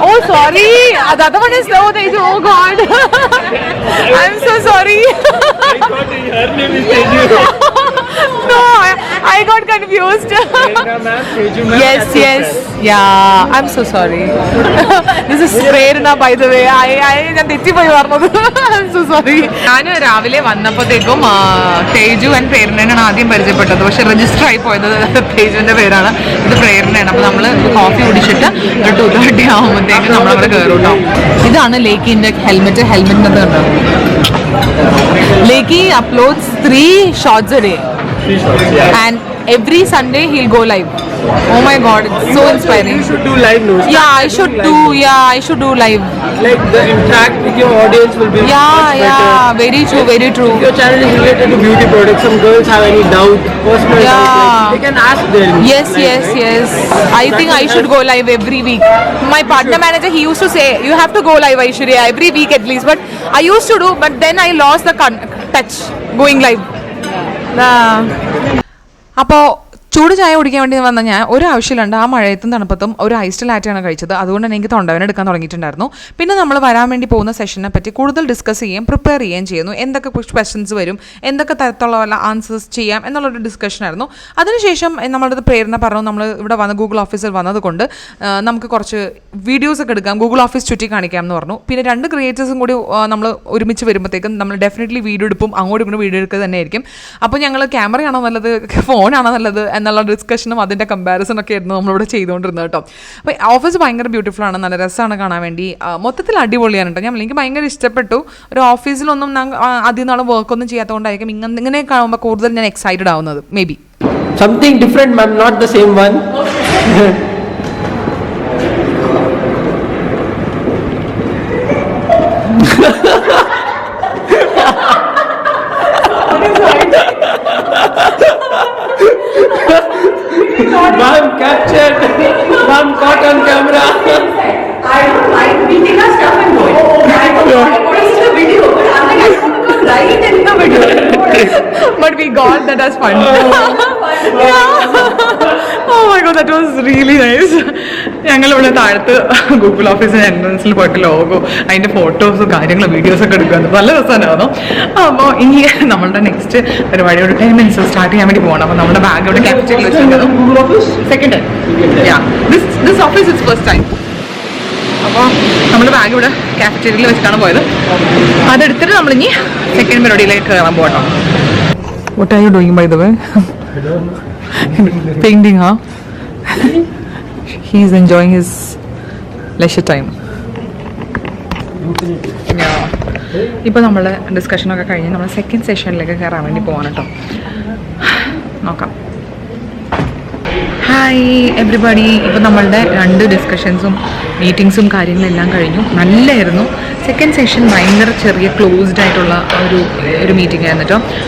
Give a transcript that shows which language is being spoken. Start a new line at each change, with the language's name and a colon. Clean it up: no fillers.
English: Oh sorry. The other one is no Teju. Oh God. I'm so sorry. I thought her name is Teju. No, I got confused. Prerna ma'am, Teju ma'am. Yes. Yeah, I'm so sorry. This is Prerna, by the way.
Malayalam: ഞാൻ തെറ്റിപ്പോയി പറഞ്ഞത്.
English: I'm so sorry.
Malayalam: ഞാൻ രാവിലെ വന്നപ്പോഴത്തേക്കും Teju and പ്രേരണയാണ് ആദ്യം പരിചയപ്പെട്ടത്. പക്ഷെ register ആയി പോയത് തേജുവിന്റെ പേരാണ്, ഇത് പ്രേരണയാണ്. അപ്പോൾ നമ്മൾ കോഫി കുടിച്ചിട്ട് ഒരു 2:30 ആകുമ്പോഴത്തേക്കും നമ്മളവിടെ കയറും കേട്ടോ. ഇതാണ് ലേക്കിന്റെ ഹെൽമെറ്റിനകത്ത് കണ്ടോ.
English: ലേക്കി uploads 3 shots a day. And every Sunday he'll go live. Oh my God, it's so inspiring. You should do live news. Yeah, I should do live. Like the interact with your audience will be much better. Very true. If your channel is related to beauty products, some girls have any doubt, personal doubt, like, they can ask them. Yes. I think I should go live every week. My partner manager, he used to say, you have to go live, Aishwarya, every week at least. But I used to do, but then I lost the touch going live.
Malayalam: അപ്പോൾ ചൂട് ചായ കുടിക്കാൻ വേണ്ടി വന്ന ഞാൻ ഒരു ആവശ്യമില്ലാണ്ട് ആ മഴയത്തും തണുപ്പത്തും ഒരു ഐസ്ഡ് ലാറ്റയാണ് കഴിച്ചത്. അതുകൊണ്ട് തന്നെ എനിക്ക് തൊണ്ടവേദന എടുക്കാൻ തുടങ്ങിയിട്ടുണ്ടായിരുന്നു. പിന്നെ നമ്മൾ വരാൻ വേണ്ടി പോകുന്ന സെഷനെ പറ്റി കൂടുതൽ ഡിസ്കസ് ചെയ്യുകയും പ്രിപ്പയർ ചെയ്യുകയും ചെയ്യുന്നു. എന്തൊക്കെ ക്വസ്റ്റ്യൻസ് വരും, എന്തൊക്കെ തരത്തിലുള്ള ആൻസേഴ്സ് ചെയ്യാം എന്നുള്ളൊരു ഡിസ്കഷനായിരുന്നു. അതിനുശേഷം നമ്മളുടെ പ്രേരണ പറഞ്ഞു, നമ്മൾ ഇവിടെ വന്ന് ഗൂഗിൾ ഓഫീസിൽ വന്നതുകൊണ്ട് നമുക്ക് കുറച്ച് വീഡിയോസൊക്കെ എടുക്കാം, ഗൂഗിൾ ഓഫീസ് ചുറ്റി കാണിക്കാം എന്ന് പറഞ്ഞു. പിന്നെ 2 ക്രിയേറ്റേഴ്സും കൂടി നമ്മൾ ഒരുമിച്ച് വരുമ്പോഴത്തേക്കും നമ്മൾ ഡെഫിനറ്റ്ലി വീഡിയോ എടുപ്പും അങ്ങോട്ടും ഇങ്ങോട്ടും വീഡിയോ എടുക്കുക തന്നെയായിരിക്കും. അപ്പോൾ ഞങ്ങൾ ക്യാമറയാണോ നല്ലത്, ഫോണാണോ നല്ലത് എന്നുള്ള ഡിസ്കഷനും അതിൻ്റെ കമ്പാരിസണൊക്കെ ആയിരുന്നു നമ്മളിവിടെ ചെയ്തുകൊണ്ടിരുന്നത് കേട്ടോ. അപ്പോൾ ഓഫീസ് ഭയങ്കര ബ്യൂട്ടിഫുൾ ആണ്, നല്ല രസമാണ് കാണാൻ വേണ്ടി. മൊത്തത്തിൽ അടിപൊളിയാണ് കേട്ടോ. എനിക്ക് ഭയങ്കര ഇഷ്ടപ്പെട്ടു. ഒരു ഓഫീസിലൊന്നും ഞാൻ ആദ്യം നാളെ വർക്കൊന്നും ചെയ്യാത്തതുകൊണ്ടായിരിക്കും ഇങ്ങനെ കാണുമ്പോൾ കൂടുതൽ ഞാൻ എക്സൈറ്റഡ് ആവുന്നത്.
English: Maybe Something different, ma'am, not the same one. Ma'am captured. Ma'am caught on camera. I don't mind. We take our stuff and go. I want to see the video, but I'm like, I want to go right in the video. But we got that as fun. Oh my God, that was really nice.
Malayalam: ഞങ്ങളിവിടെ താഴത്ത് Google ഓഫീസിന് എൻട്രൻസിൽ പോയിട്ട് logo, അതിൻ്റെ ഫോട്ടോസും കാര്യങ്ങളും വീഡിയോസൊക്കെ എടുക്കുന്നത് നല്ല രസമായിരുന്നു. അപ്പോൾ ഇനി നമ്മളുടെ നെക്സ്റ്റ് പരിപാടിയോട് 10 minutes സ്റ്റാർട്ട് ചെയ്യാൻ വേണ്ടി പോകണം. അപ്പോൾ നമ്മുടെ ബാഗ് ഇവിടെ ക്യാപ്ചറിൽ വെച്ചിരിക്കുന്നു. Second time.
English: This office it's first time.
Malayalam: അപ്പോൾ നമ്മൾ ബാഗ് ഇവിടെ കാഫറ്റീരിയയിൽ വെച്ചിട്ടാണ് പോയത്. അതെടുത്തിട്ട് നമ്മളിനി സെക്കൻഡ് പരിപാടിയിലേക്ക് കയറാൻ പോകണം.
English: What are you doing, by the way? Painting, huh? He's enjoying his leisure time.
Malayalam: ഇപ്പോൾ നമ്മൾ ഡിസ്കഷനൊക്കെ കഴിഞ്ഞ് നമ്മൾ സെക്കൻഡ് സെഷനിലേക്ക് കയറാൻ വേണ്ടി പോകാൻ കേട്ടോ. നോക്കാം. Hi everybody. ഇപ്പോൾ നമ്മളുടെ 2 ഡിസ്കഷൻസും മീറ്റിങ്സും കാര്യങ്ങളെല്ലാം കഴിഞ്ഞു. നല്ലായിരുന്നു. സെക്കൻഡ് സെഷൻ ഭയങ്കര ചെറിയ ക്ലോസ്ഡ് ആയിട്ടുള്ള ഒരു മീറ്റിംഗ് ആയിരുന്നു കേട്ടോ.